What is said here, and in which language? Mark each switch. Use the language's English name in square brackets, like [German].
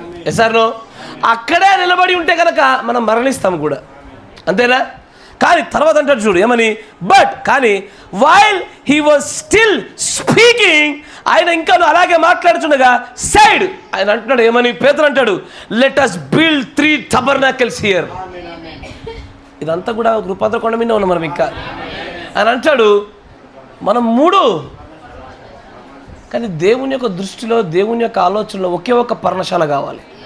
[Telugu] ఎసార్నో అక్కడే నిలబడి ఉంటే కనుక మనం మరణిస్తాము కూడా, అంతేనా? కానీ తర్వాత అంటాడు చూడు ఏమని? బట్ కానీ [English] while he was still speaking, [Telugu] ఆయన ఇంకా అలాగే మాట్లాడుతుండగా సైడ్ ఆయన అంటున్నాడు ఏమని? పేతురు అంటాడు [English] Let us build 3 tabernacles here. [Telugu] ఇదంతా కూడా కృపాద్ర కొండ మీద ఉన్నాం మనం ఇంకా. ఆయన అంటాడు మనం 3. కానీ దేవుని యొక్క దృష్టిలో, దేవుని యొక్క ఆలోచనలో ఒకే ఒక పర్ణశాల కావాలి.